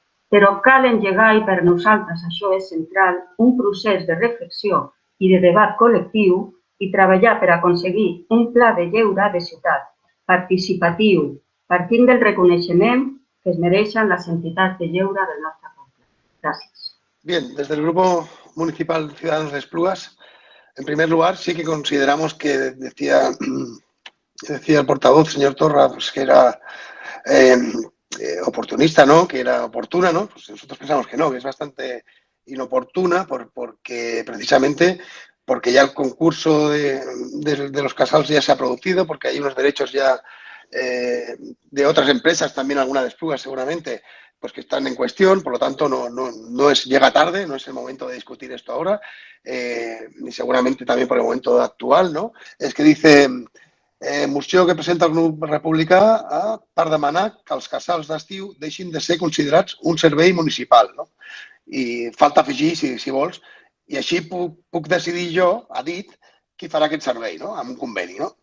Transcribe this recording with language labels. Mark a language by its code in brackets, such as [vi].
[ca] Però cal engegar, i per nosaltres això és central, un procés de reflexió i de debat col·lectiu i treballar per aconseguir un pla de lleure de ciutat participatiu, partint del reconeixement que es mereixen las entidades de lleure del nostre poble. [es] Gracias. Bien, desde el Grupo Municipal Ciudadanos de Esplugas, en primer lugar, sí que consideramos que decía el portavoz, señor Torra, pues que era oportunista, ¿no? Que era oportuna, ¿no? Pues nosotros pensamos que no, que es bastante inoportuna precisamente porque ya el concurso de los casals ya se ha producido, porque hay unos derechos ya de otras empresas, también alguna de Esplugas seguramente, pues que están en cuestión, por lo tanto llega tarde, no es el momento de discutir esto ahora, ni seguramente también por el momento actual, ¿no? Es que dice [ca] moció que presenta el grup republicà per demanar que els casals d'estiu deixin de ser considerats un servei municipal, no? I falta afegir, si vols, i així puc decidir jo, ha dit, qui farà aquest servei, no? Amb un conveni, no?